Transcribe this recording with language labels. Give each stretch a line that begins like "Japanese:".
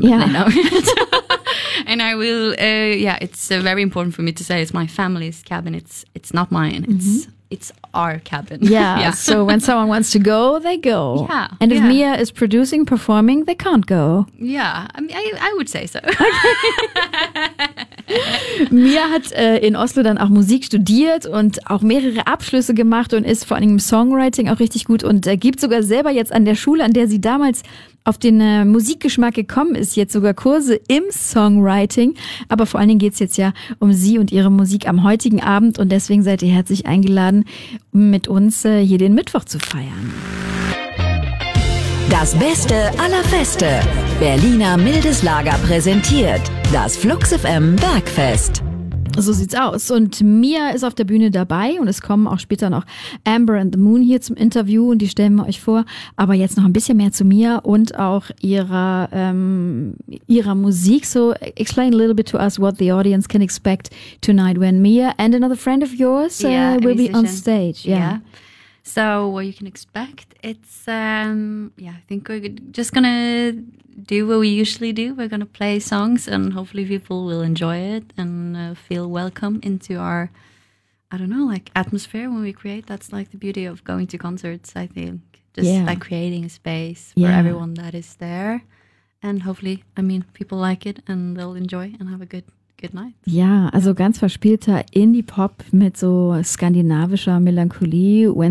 English: But they don't. And I will. It's very important for me to say it's my family's cabin. It's not mine. It's. Mm-hmm. It's our cabin. Yeah. So when someone wants to go, they go. Yeah. And if Mia is producing, performing, they can't go. Yeah. I mean, I would say so.
German: Mia hat in Oslo dann auch Musik studiert und auch mehrere Abschlüsse gemacht und ist vor allem im Songwriting auch richtig gut und gibt sogar selber jetzt an der Schule, an der sie damals auf den Musikgeschmack gekommen ist, jetzt sogar Kurse im Songwriting. Aber vor allen Dingen geht es jetzt ja um sie und ihre Musik am heutigen Abend und deswegen seid ihr herzlich eingeladen, mit uns hier den Mittwoch zu feiern. Das Beste aller Feste. Berliner Mildes Lager präsentiert das Flux FM Bergfest. So sieht's aus. Und Mia ist auf der Bühne dabei und es kommen auch später noch Amber and the Moon hier zum Interview und die stellen wir euch vor. Aber jetzt noch ein bisschen mehr zu Mia und auch ihrer Musik.
English: So explain a little bit to us what the audience can expect tonight when Mia and another friend of yours will be on stage. Yeah. So what you can expect, it's, I think we're just going to do what we usually do. We're going to play songs and hopefully people will enjoy it and feel welcome into our, I don't know, like atmosphere when we create. That's like the beauty of going to concerts, I think. Just like creating a space for everyone that is there. And hopefully, I mean, people like it and they'll enjoy and have a good night.
German: Ja, also ganz verspielter Indie-Pop mit so skandinavischer Melancholie. When